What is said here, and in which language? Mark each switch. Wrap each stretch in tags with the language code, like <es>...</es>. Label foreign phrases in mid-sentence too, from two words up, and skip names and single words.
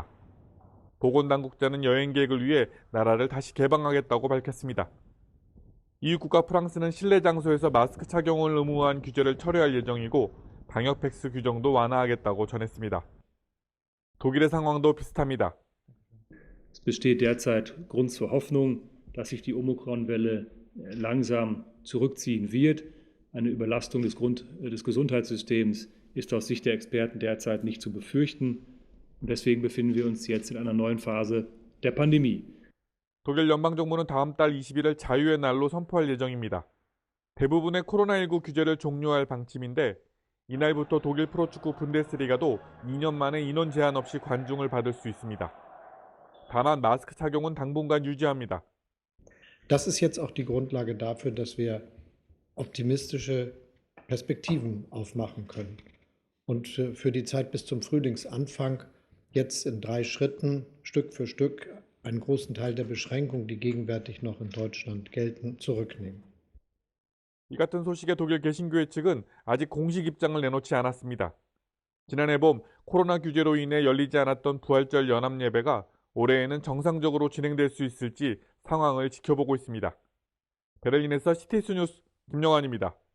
<ko>보건당국자는 여행 계획을 위해 나라를 다시 개방하겠다고 밝혔습니다. EU 국가 프랑스는 실내 장소에서 마스크 착용을 의무화한 규제를 철회할 예정이고 방역 패스 규정도 완화하겠다고 전했습니다. 독일의 상황도 비슷합니다.</ko> <de>Es besteht derzeit Grund zur Hoffnung, dass sich die Omikron-Welle langsam zurückziehen wird. Eine Überlastung des Gesundheitssystems ist aus Sicht der Experten derzeit nicht zu befürchten. Und deswegen befinden wir uns jetzt in einer neuen Phase der Pandemie.</de> <ko>독일 연방정부는 다음 달 20일을 자유의 날로 선포할 예정입니다. 대부분의 코로나19 규제를 종료할 방침인데 이날부터 독일 프로축구 분데스리가도 2년 만에 인원 제한 없이 관중을 받을 수 있습니다. 다만 마스크 착용은 당분간 유지합니다.</ko> <de>Das ist jetzt auch die Grundlage dafür, dass wir optimistische Perspektiven aufmachen können. Und für die Zeit bis zum Frühlingsanfang jetzt in 3 Schritten, Stück für Stück, einen großen Teil der Beschränkungen, die gegenwärtig noch in Deutschland gelten, zurücknehmen.</de> <ko>이 같은 소식에 독일 개신교회 측은 아직 공식 입장을 내놓지 않았습니다. 지난해 봄 코로나 규제로 인해 열리지 않았던 부활절 연합 예배가 올해에는 정상적으로 진행될 수 있을지 상황을 지켜보고 있습니다. 베를린에서 CTS 뉴스 김영환입니다.</ko>